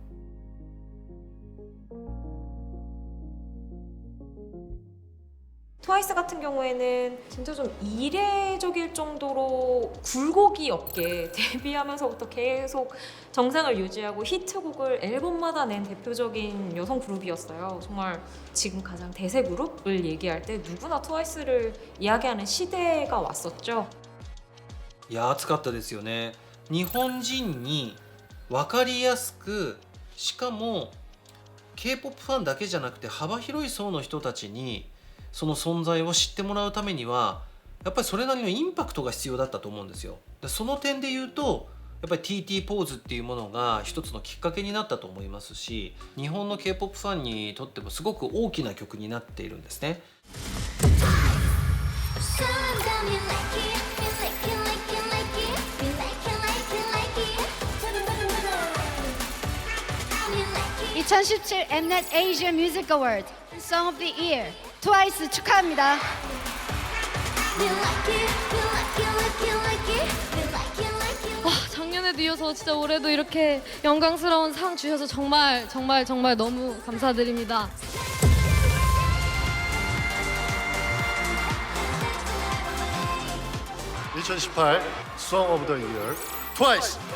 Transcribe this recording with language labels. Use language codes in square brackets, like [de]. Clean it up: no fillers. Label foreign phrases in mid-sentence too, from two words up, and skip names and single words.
[ko] 트와이스 같은 경우에는 진짜 좀 이례적일 정도로 굴곡이 없게 데뷔하면서부터 계속 정상을 유지하고 히트곡을 앨범마다 낸 대표적인 여성 그룹이었어요. 정말 지금 가장 대세 그룹을 얘기할 때 누구나 트와이스를 이야기하는 시대가 왔었죠. [ja] いや熱かったですよね。日本人に分かりやすく、しかも K-POP ファンだけじゃなくて幅広い層の人たちにその存在を知ってもらうためにはやっぱりそれなりのインパクトが必要だったと思うんですよ。でその点で言うとやっぱり TT ポーズっていうものが一つのきっかけになったと思いますし、日本の K-POP ファンにとってもすごく大きな曲になっているんですね。 [en] 2017 Mnet Asia Music Award Song of the Year 트와이스 축하합니다. [ko] 작년에도 이어서 진짜 올해도 이렇게 영광스러운 상 주셔서 정말 너무 감사드립니다. [en] (2018) Song of the Year 트와이스.